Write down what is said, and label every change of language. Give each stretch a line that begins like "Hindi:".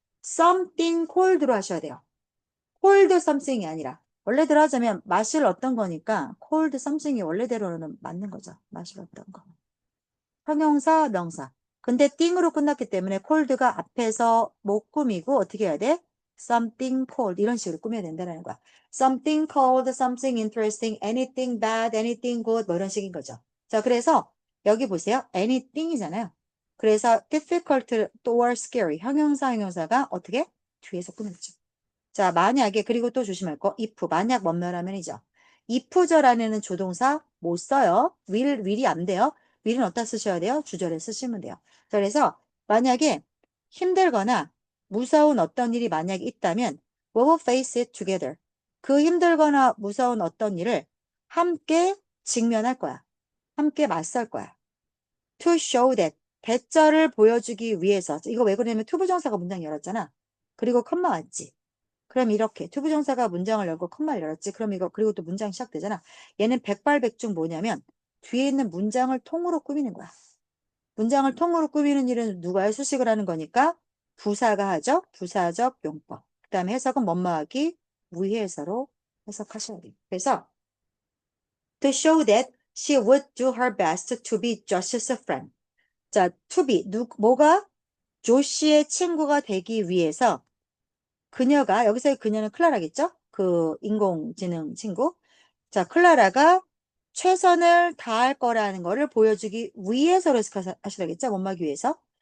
Korean: something cold로 하셔야 돼요. cold something이 아니라 원래대로 하자면 마실 어떤 거니까 cold something이 원래대로는 맞는 거죠. 마실 어떤 거. 형용사, 명사. 근데 띵으로 끝났기 때문에 cold가 앞에서 못 꾸미고 어떻게 해야 돼? something cold 이런 식으로 꾸며야 된다는 거야.
English: something cold, something interesting, anything bad, anything good
Korean: 뭐 이런 식인 거죠. 자, 그래서 여기 보세요. anything이잖아요. 그래서 difficult or scary 형용사가 어떻게? 뒤에서 꾸몄죠. 자, 만약에 그리고 또 조심할 거 if 만약 뭐뭐라면이죠. if절안에는 조동사 못 써요. will이 안 돼요. will은 어디다 쓰셔야 돼요? 주절에 쓰시면 돼요. 자, 그래서 만약에 힘들거나 무서운 어떤 일이 만약에 있다면
English: we will face it together.
Korean: 그 힘들거나 무서운 어떤 일을 함께 직면할 거야. 함께 맞설 거야. to show that 대절을 보여주기 위해서 이거 왜 그러냐면 투부정사가 문장 열었잖아. 그리고 컴마 왔지. 그럼 이렇게 투부정사가 문장을 열고 컴마를 열었지. 그럼 이거 그리고 또 문장이 시작되잖아. 얘는 백발백중 뭐냐면 뒤에 있는 문장을 통으로 꾸미는 거야. 문장을 통으로 꾸미는 일은 누가 해? 수식을 하는 거니까 부사가 하죠. 부사적 용법. 그 다음에 해석은 뭐뭐하기 위해서로 해석하셔야 돼요.
English: 그래서 to show that she would do her best to be Josh's friend.
Korean: 자, to be 뭐가 조시의 친구가 되기 위해서 그녀가 여기서의 그녀는 클라라겠죠? 그 인공지능 친구. 자, 클라라가 최선을 다할 거라는 거를 보여주기 위해서로 하시라겠죠? 못막기 위해서.